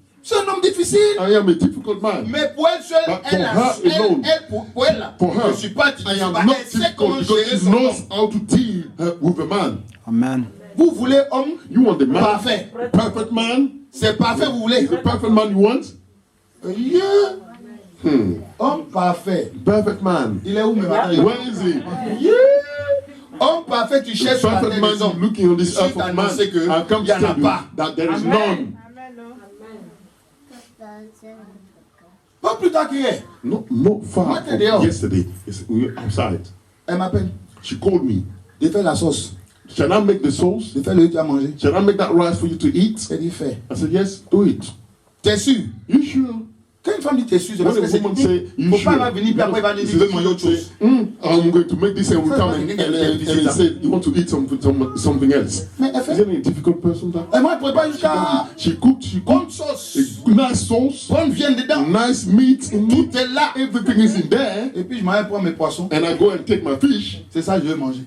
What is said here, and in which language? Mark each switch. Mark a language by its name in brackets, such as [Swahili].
[French] C'est un homme difficile. [English] I am a difficult man. [French] Mais pour elle seule, [English] But [French] elle, [English] for her alone, [French] pour elle, là, [English] For her, [French] je ne suis pas [English] I [French] difficile. [English] am Bah, not [French] elle sait comment [English] difficult because [French] gérer [English] she [French] son [English] knows [French] homme. [English] how to deal with a man. Amen. [French] Vous voulez homme [English] You want the man, [French] parfait. [English] perfect man? [French] C'est parfait, vous voulez. [English] The perfect man you want? [French] Yeah. Homme parfait. [English] Perfect man. [French] Il est où, mes matins? [English] Where is he? [French] Yeah. Homme parfait, tu [English] The [French] cherches sur la [English] perfect [French] terre [English] man [French] des hommes. [English] is looking on this [French] Je [English] earth [French] t'ai [English] of man. [French] annoncé que [English] I come [French] il y [English] to [French] en a [English] tell you [French] pas. [English] that there is none. [French] Pas plus tard qu'hier. [English] Not far What from the hell? yesterday. We were outside. [French] Elle m'appelle. [English] She called me. [French] De faire la sauce. [English] Shall I make the sauce? [French] De faire le riz à manger. [English] Shall I make that rice for you to eat? [French] Elle dit fais. [English] I said, yes, do it. [French] T'es sûr? [English] You sure? [French] Quand une femme dit t'es sûr, c'est [English] When [French] parce que [English] a [French] c'est [English] woman [French] dit. [English] say, you [French] Faut [English] sure? [French] pas venir, puis après il va dire, il veut manger autre chose. [English] I'm going to make this and we [French] Ça, [English] come [French] c'est [English] and [French] pas [English] he said, you want to eat something else. [French] Mais elle [English] Is [French] fait. [English] it a difficult person that? [French] Et moi, elle prépare jusqu'à [English] She cooked [French] bonne sauce, [English] a nice sauce, [French] bonne viande dedans. [English] nice meat in [French] Tout [English] it. [French] est là. [English] Everything is in there. [French] Et puis je m'en vais prendre mes poissons. [English] And I go and take my fish. [French] C'est ça que je veux manger.